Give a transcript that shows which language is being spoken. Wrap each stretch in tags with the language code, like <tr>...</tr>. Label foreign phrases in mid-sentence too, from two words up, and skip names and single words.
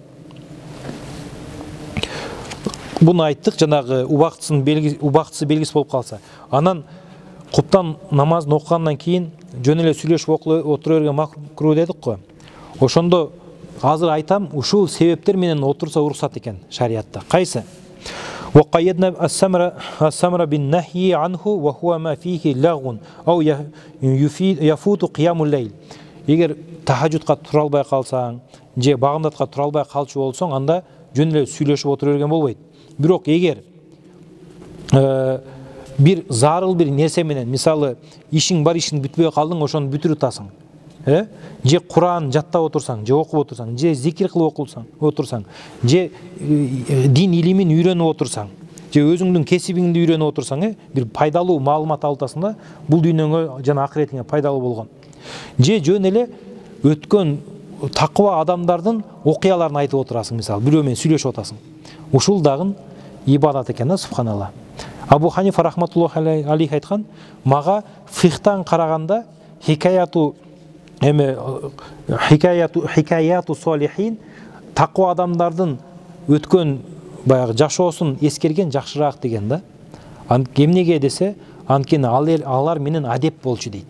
<ky>Буну айттык, жанагы убактысы белгиси болуп калса. Анан куптан намазын окугандан кийин жөн эле сүйлөшүп отура берген макруh дедик го. Ошондо азыр айтам, ушул себептер менен отурса уруксат экен шариатта. Кайсы?</ky> <ar>وقيدنا السمر بالنهي عنه وهو ما فيه لغو أو يفوت قيام الليل.</ar> <ky>Эгер тахаджудка тура албай калсаң, же багымдатка тура албай калчу болсоң, анда жөн эле сүйлөшүп отура берген болбойт. Бирок эгер бир зарыл бир нерсе менен, мисалы, ишиң бар, ишиң бүтпөй калдың, ошону бүтүрүп атасың. Же Кур'ан жаттап отурсаң, же окуп отурсаң, же зикир кылып отурсаң, же дин илимин үйрөнүп отурсаң, же өзүңдүн кесибиңди үйрөнүп отурсаң, бир пайдалуу маалымат алып атасың да, бул дүйнөңө жана акыретиңе пайдалуу болгон. Же жөн эле өткөн такыба адамдардын окуяларын айтып отурасың, мисалы, бирөө менен сүйлөшүп атасың. Ушул дагы ибадат экен да, субханалла. Абу Ханифа</ky> <ar>رحمة الله عليه</ar> <ky>айткан: "Мага фихтан караганда</ky> <ar>حكايات الصالحين,</ar> <ky>такыба адамдардын өткөн баягы жашоосун эскерген жакшыраак" деген да. Эмнеге десе, анткени алар менен адеп болчу дейт.</ky>